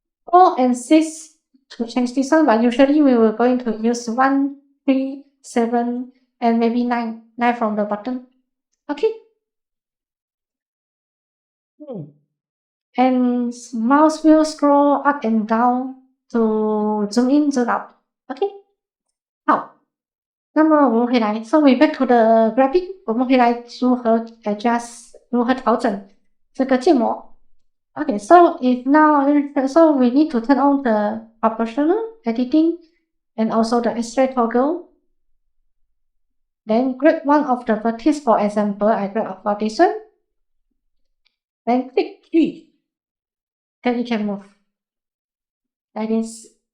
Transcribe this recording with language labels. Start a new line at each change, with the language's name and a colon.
English: 4 and 6 to change this one, but usually we were going to use 1, 3, 7, and maybe 9. 9 from the bottom. Okay. And mouse will scroll up and down to zoom in, zoom out. Okay.
Chinese: 好，那么我们回来 ，
English: so we back to the graphic，
Chinese: 我们回来如何 adjust， 如何调整这个建模。
English: Okay, so if now, so we need to turn on the proportional editing and also the X-ray toggle. Then grab one of the vertices, for example, I grab for this one. Then click G. Then you can move. Like this.